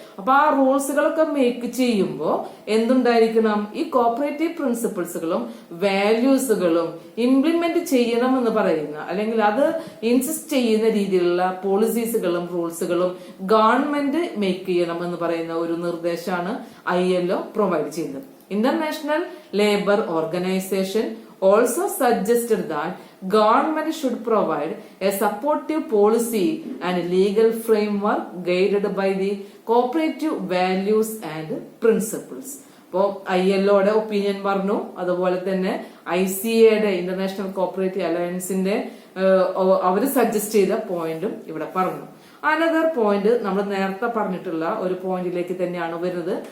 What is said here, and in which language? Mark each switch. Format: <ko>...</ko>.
<ml>അപ്പൊ ആ റൂൾസുകളൊക്കെ മേക്ക് ചെയ്യുമ്പോൾ എന്തുണ്ടായിരിക്കണം, ഈ കോപ്പറേറ്റീവ് പ്രിൻസിപ്പിൾസുകളും വാല്യൂസുകളും ഇംപ്ലിമെന്റ് ചെയ്യണം എന്ന് പറയുന്ന അല്ലെങ്കിൽ അത് ഇൻസിസ്റ്റ് ചെയ്യുന്ന രീതിയിലുള്ള പോളിസീസുകളും റൂൾസുകളും ഗവൺമെന്റ് മേക്ക് ചെയ്യണം എന്ന് പറയുന്ന ഒരു നിർദ്ദേശമാണ് ILO പ്രൊവൈഡ് ചെയ്യുന്നത്.</ml> <en>International labour organisation also suggested that government should provide a supportive policy and legal framework guided by the cooperative values and principles.</en> <ml>അപ്പോൾ ILOയുടെ ഒപ്പീനിയൻ പറഞ്ഞു, അതുപോലെ തന്നെ ICAയുടെ ഇന്റർനാഷണൽ കോപ്പറേറ്റീവ് അലയൻസിന്റെ അവര് സജസ്റ്റ് ചെയ്ത പോയിന്റും ഇവിടെ പറഞ്ഞു. അനദർ പോയിന്റ് നമ്മൾ നേരത്തെ പറഞ്ഞിട്ടുള്ള ഒരു പോയിന്റിലേക്ക് തന്നെയാണ് വരുന്നത്.</ml>